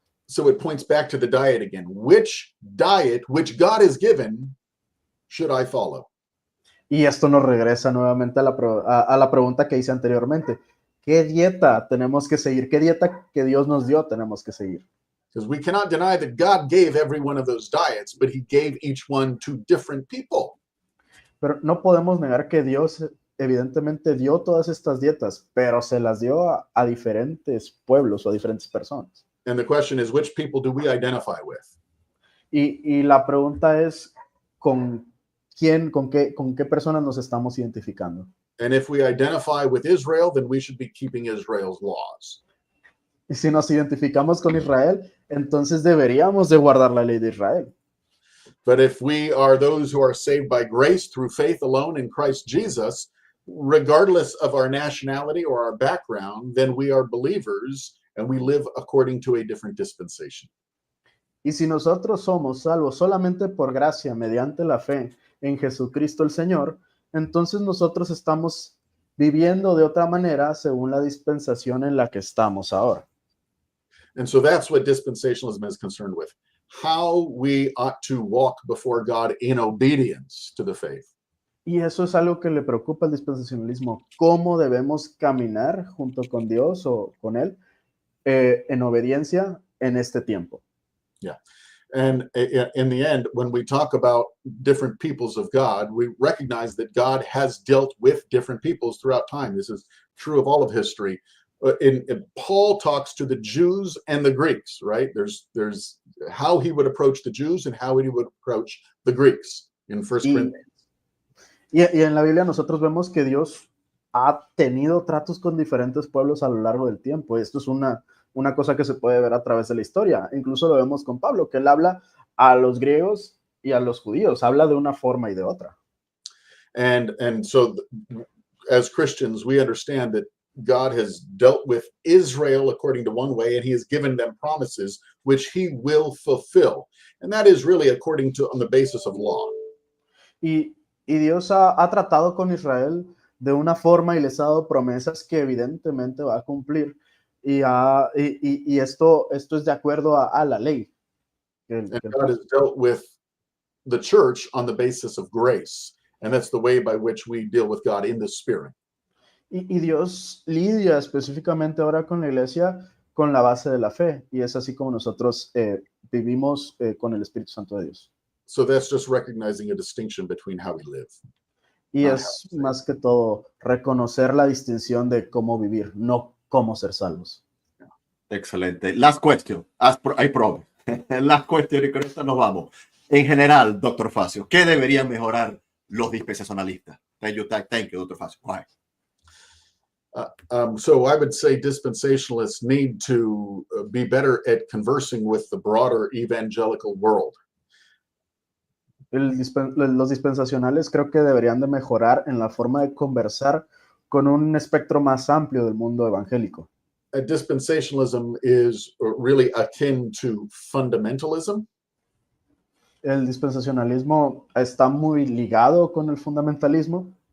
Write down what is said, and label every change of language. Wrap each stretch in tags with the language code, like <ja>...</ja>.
<en>So it points back to the diet again. Which diet, which God has given, should I follow?</en> <es>Y esto nos regresa nuevamente a la pregunta que hice anteriormente. ¿Qué dieta tenemos que seguir? ¿Qué dieta que Dios nos dio tenemos que seguir?</es> <en>Because we cannot deny that God gave every one of those diets, but he gave each one to different people.</en> <es>Pero no podemos negar que Dios evidentemente dio todas estas dietas, pero se las dio a diferentes pueblos o a diferentes personas.</es> <en>And the question is, which people do we identify with?</en> <es>Y la pregunta es, ¿con quién, con qué personas nos estamos identificando?</es> <en>And if we identify with Israel, then we should be keeping Israel's laws.</en> <es>Y si nos identificamos con Israel, entonces deberíamos de guardar la ley de Israel.</es> <en>But if we are those who are saved by grace through faith alone in Christ Jesus, regardless of our nationality or our background, then we are believers and we live according to a different dispensation.</en> <es>Y si nosotros somos salvos solamente por gracia, mediante la fe en Jesucristo el Señor, entonces nosotros estamos viviendo de otra manera según la dispensación en la que estamos ahora.</es> <en>And so that's what dispensationalism is concerned with. How we ought to walk before God in obedience to the faith.</en> <es>Y eso es algo que le preocupa al dispensacionalismo, cómo debemos caminar junto con Dios o con Él en obediencia en este tiempo.</es> <en>Yeah. And in the end, when we talk about different peoples of God, we recognize that God has dealt with different peoples throughout time. This is true of all of history. Paul talks to the Jews and the Greeks, right? There's how he would approach the Jews and how he would approach the Greeks in First Corinthians.</en> <es>Y en la Biblia nosotros vemos que Dios ha tenido tratos con diferentes pueblos a lo largo del tiempo. Esto es una cosa que se puede ver a través de la historia. Incluso lo vemos con Pablo, que él habla a los griegos y a los judíos. Habla de una forma y de otra.</es> <en>And so as Christians, we understand that God has dealt with Israel according to one way, and he has given them promises which he will fulfill. And that is really according to on the basis of law.</en> <es>Y Dios ha tratado con Israel de una forma y les ha dado promesas que evidentemente va a cumplir. Y esto es de acuerdo a la ley.</es> <en>And God has dealt with the church on the basis of grace. And that's the way by which we deal with God in the Spirit.</en> <es>Y Dios lidia específicamente ahora con la iglesia con la base de la fe. Y es así como nosotros vivimos con el Espíritu Santo de Dios.</es> <en>So that's just recognizing a distinction between how we live.</en> <es>Y es más que todo reconocer la distinción de cómo vivir, no cómo ser salvos. Excelente.</es> <en>Last question. I promise. Last question</en> <es>y con esto nos vamos. En general, Dr. Facio, ¿qué deberían mejorar los dispensacionalistas?</es> <en>Thank you, Dr. Facio. Why? So I would say dispensationalists need to be better at conversing with the broader evangelical world.</en> <es>Los dispensacionales creo que deberían de mejorar en la forma de conversar con un espectro más amplio del mundo evangélico.</es> <en>Dispensationalism is really akin to fundamentalism.</en> <es>El dispensacionalismo está muy ligado con el fundamentalismo.</es>